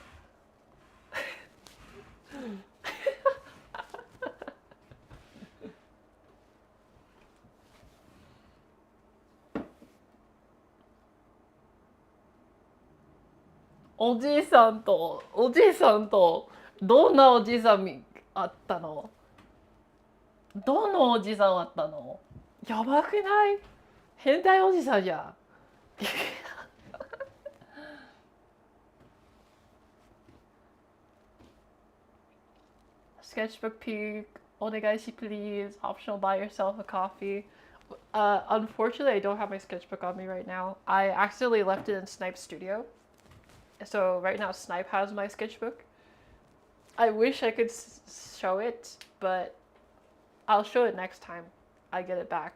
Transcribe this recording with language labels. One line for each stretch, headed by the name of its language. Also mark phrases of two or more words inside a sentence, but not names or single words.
Japanese: おじいさんとどんなおじいさんあったの？どのおじさんあったの？やばくない？変態おじさんじゃん。
English: Sketchbook peak, お願いし please, optional buy yourself a coffee. Unfortunately, I don't have my sketchbook on me right now. I accidentally left it in Snipe's studio. So right now Snipe has my sketchbook. I wish I could show it, but I'll show it next time I get it back.